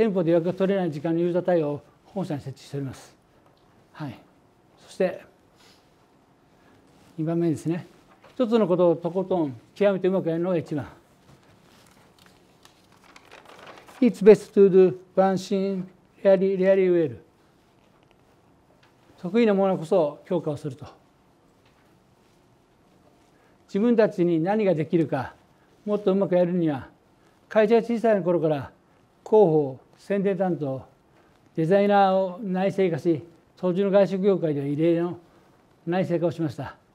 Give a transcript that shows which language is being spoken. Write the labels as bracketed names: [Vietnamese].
[Japanese] 店舗で予約が取れない時間のユーザー対応を本社に設置しております。はい、そして2番目ですね。一つのことをとことん極めてうまくやるのが1番。 [English] It's best to do one thing really well。 [Japanese] 得意なものこそ強化をすると。自分たちに何ができるかもっとうまくやるには、会社が小さい頃から広報、宣伝担当、デザイナーを内製化し、当時の外食業界では異例の内製化をしました。